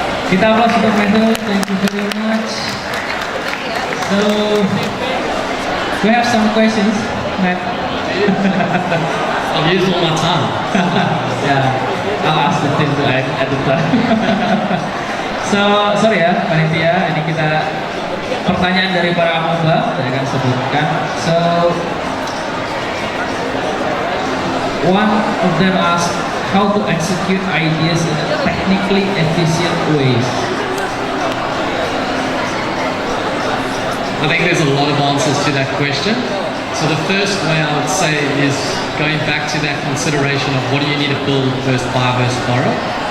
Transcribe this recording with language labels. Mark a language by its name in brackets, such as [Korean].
[English] Kita applause untuk Mehul, thank you very much. So, we have some questions, Matt. I've used all my time. Yeah, I'll ask the team to add the time. [Indonesian] So, sorry ya, panitia, ini kita pertanyaan dari para amoeba, saya akan sebutkan. [English] So, one of them asked how to execute ideas in a technically efficient ways. I think there's a lot of answers to that question. So the first way I would say is going back to that consideration of what do you need to build versus buy versus borrow.